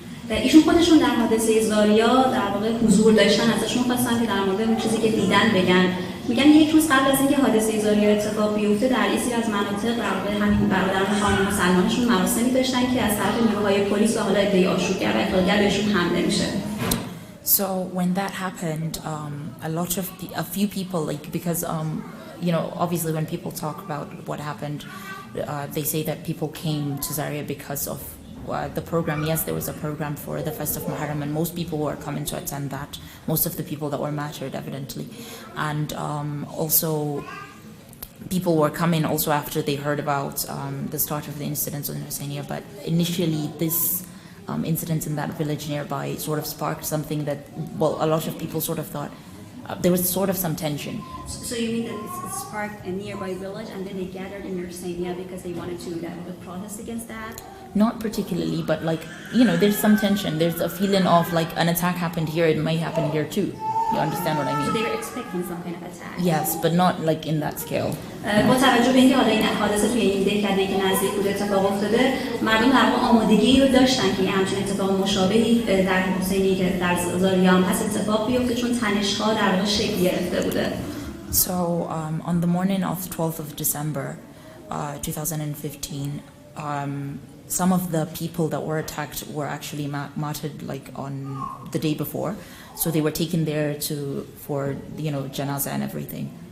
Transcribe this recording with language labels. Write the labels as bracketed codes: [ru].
[fa] ایشون خودشون در حادثه زاریا در واقع حضور داشتن، ازشون خواستن که در مورد اون چیزی که دیدن بگن. میگن یک روز قبل از اینکه حادثه زاریا اتفاق بیفته در یه سری از مناطق در واقع همین برادران خانم مسلمانشون مراسمی داشتن که از طرف نیروهای پلیس و حالا عده‌ای آشوبگر و اخلالگر بهشون حمله میشه. [en] So when that happened, a few people, because obviously when people talk about what happened, they say that people came to Zaria because of the program. Yes, there was a program for the Fest of Muharram, and most people were coming to attend that. Most of the people that were martyred, evidently, and also people were coming also after they heard about the start of the incidents in Husseinia. But initially, this incident in that village nearby sort of sparked something that, a lot of people sort of thought there was sort of some tension. So you mean that it sparked a nearby village and then they gathered in Husseinia because they wanted to protest against that? Not particularly, but there's some tension. There's a feeling of an attack happened here, it may happen here too. You understand what I mean? So they were expecting some kind of attack? Yes, but not in that scale. [fa] با توجه به اینکه حالا این حادثه توی این دهکده‌ای که نزدیک بود اتفاق افتاده، مردم در واقع آمادگی رو داشتن که همچین اتفاق مشابهی در حسینی که در زاریا هم هست اتفاق بیفته، چون تنش‌ها در واقع شکل گرفته بوده. [en] So on the morning of 12th of December 2015, some of the people that were attacked were actually martyred on the day before, so they were taken there for janazah and everything